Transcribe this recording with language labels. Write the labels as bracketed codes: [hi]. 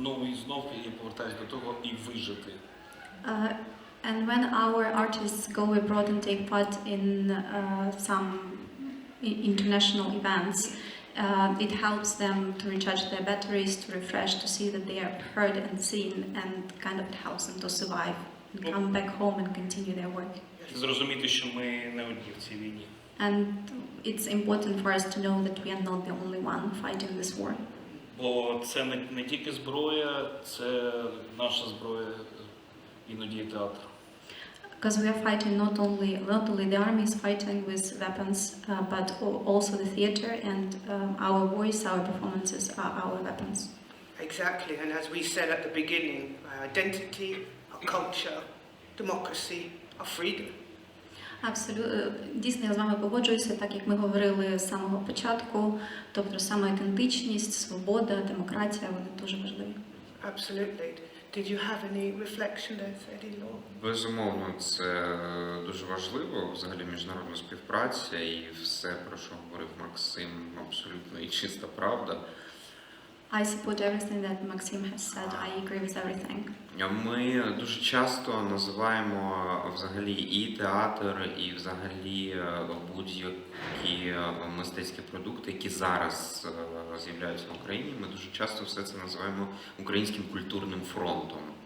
[uk] І знов я повертаюсь до того і вижити. [en] And when our artists go abroad and take part in some international events, it helps them to recharge their batteries, to refresh, to see that they are heard and seen, and kind of it helps them to survive and come back home and continue their work. [uk] Зрозуміти, що ми не одні в цій війні. [en] And it's important for us to know that we are not the only one fighting this war. [uk] Бо це не тільки зброя, це наша зброя, іноді театр. [en] Because we are fighting not only the army is fighting with weapons, but also the theater, and our voice, our performances are our weapons. Exactly, and as we said at the beginning, our identity, our culture, democracy, our freedom. [uk] Абсолютно, дійсно, я з вами погоджуюся, так як ми говорили з самого початку, тобто саме ідентичність, свобода, демократія, вони дуже важливі. [en] Absolutely. Did you have any reflection there, Eddie Law? [uk] Безумовно, це дуже важливо, взагалі міжнародна співпраця і все, про що говорив Максим, абсолютно і чиста правда. [en] I support everything that Maxim has said. I agree with everything. [uk] Ми дуже часто називаємо взагалі і театр, і взагалі будь-які мистецькі продукти, які зараз з'являються в Україні. Ми дуже часто все це називаємо українським культурним фронтом.